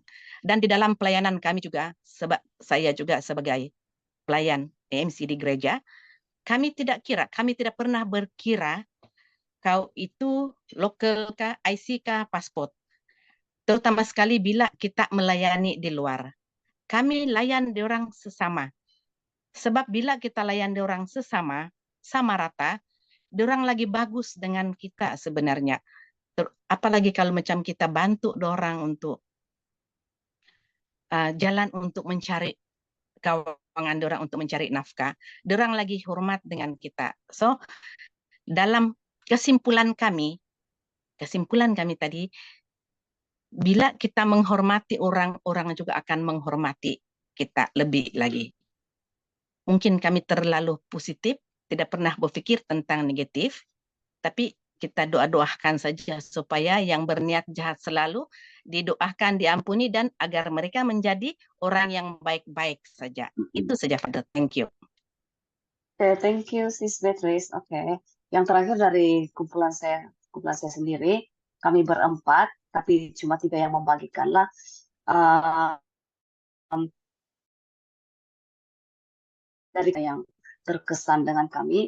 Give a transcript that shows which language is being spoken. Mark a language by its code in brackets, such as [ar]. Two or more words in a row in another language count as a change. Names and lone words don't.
[ms] Dan di dalam pelayanan kami juga, sebab saya juga sebagai pelayan EMC di gereja, kami tidak pernah berkira kau itu lokal kah, IC kah, paspor. Terutama sekali bila kita melayani di luar. kami layan diorang sesama. Sebab bila kita layan diorang sesama, sama rata, diorang lagi bagus dengan kita sebenarnya. Apalagi kalau macam kita bantu diorang untuk jalan untuk mencari kawangan diorang untuk mencari nafkah, diorang lagi hormat dengan kita. So, dalam kesimpulan kami tadi, bila kita menghormati orang, orang juga akan menghormati kita lebih lagi. Mungkin kami terlalu positif, tidak pernah berpikir tentang negatif, tapi kita doa-doakan saja supaya yang berniat jahat selalu didoakan, diampuni, dan agar mereka menjadi orang yang baik-baik saja. Itu saja, [en] Father. Thank you. Thank you, Sis Beatrice. [ms] Yang terakhir dari kumpulan saya sendiri, kami berempat, tapi cuma 3 yang membagikanlah. Dari yang terkesan dengan kami.